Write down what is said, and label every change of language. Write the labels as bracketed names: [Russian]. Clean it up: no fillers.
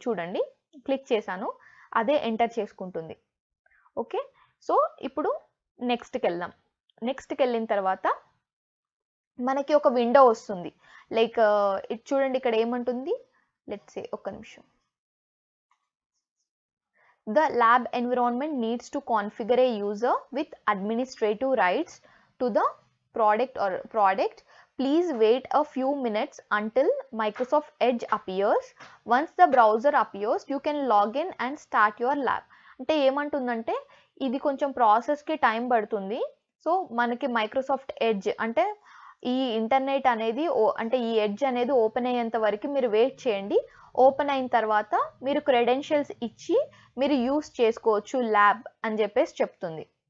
[Telugu] చూడండి, క్లిక్ చేశాను, అదే ఎంటర్ చేసుకుంటుంది. ఓకే, సో ఇప్పుడు నెక్స్ట్కి వెళ్దాం. నెక్స్ట్కి వెళ్ళిన తర్వాత మనకి ఒక విండో వస్తుంది. లైక్ ఇది చూడండి, ఇక్కడ ఏమంటుంది, [English] let's say [Telugu] ఒక్క నిమిషం. [English] The lab environment needs to configure a user with administrative rights to the product. Please wait a few minutes until Microsoft Edge appears. Once the browser appears, you can log in and start your lab. [Telugu] అంటే ఏమంటుందంటే ఇది కొంచెం ప్రాసెస్కి time పడుతుంది. So మనకి Microsoft edge అంటే ఈ internet అనేది అంటే ఈ ఎడ్జ్ అనేది ఓపెన్ అయ్యేంత వరకు మీరు వెయిట్ చేయండి. ఓపెన్ అయిన తర్వాత మీరు క్రెడెన్షియల్స్ ఇచ్చి మీరు యూస్ చేసుకోవచ్చు ల్యాబ్ అని చెప్పేసి చెప్తుంది.